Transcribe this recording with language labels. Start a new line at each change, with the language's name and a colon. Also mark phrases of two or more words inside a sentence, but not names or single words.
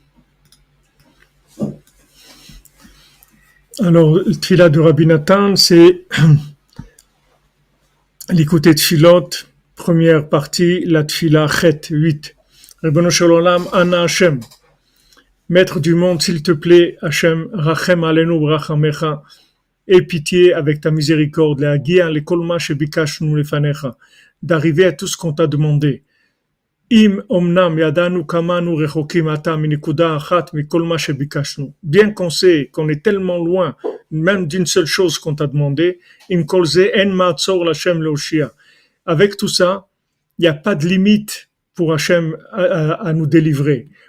French: Alors, le tfila de Rabbi Nathan, c'est l'écouter tfilot, première partie, la tfila chet 8.
Hebrew: רבונו של עולם, אנא השם,
French: maître du monde, s'il te plaît,
Hebrew: השם, רחם עלינו ברחמיך,
French: aie pitié avec ta miséricorde, d'arriver à tout ce qu'on t'a demandé. Bien qu'on sait qu'on est tellement loin, même d'une seule chose qu'on t'a demandé, avec tout ça, il n'y a pas de limite pour Hachem à nous délivrer.